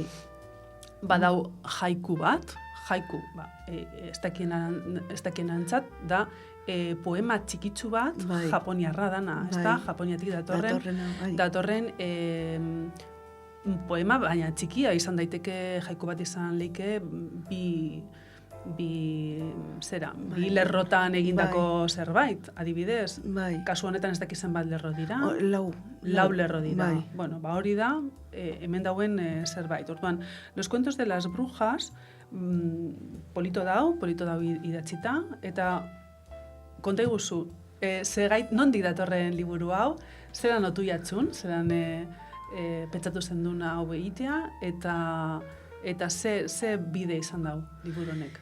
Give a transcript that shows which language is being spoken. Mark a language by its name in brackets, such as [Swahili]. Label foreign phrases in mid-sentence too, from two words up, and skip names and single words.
[Basque] Badau haiku bat, ez dakien antzat, da poema txikitsu bat, japoniarra dana, ez da, japoniatik datorren poema, baina txikia izan daiteke haiku bat izan leike bi lerrotan egindako zerbait, adibidez. Kasu honetan ez dakizen bat lerro dira. Lau lerro dira. Hori da, hemen dauen zerbait. Orduan, Los cuentos de las brujas, polito dau idatzita, eta konta iguzu, nondik datorren liburu hau, zelan otu jatzun, zelan pentsatu zendun hau egitea, eta ze bide izan dau liburu honek.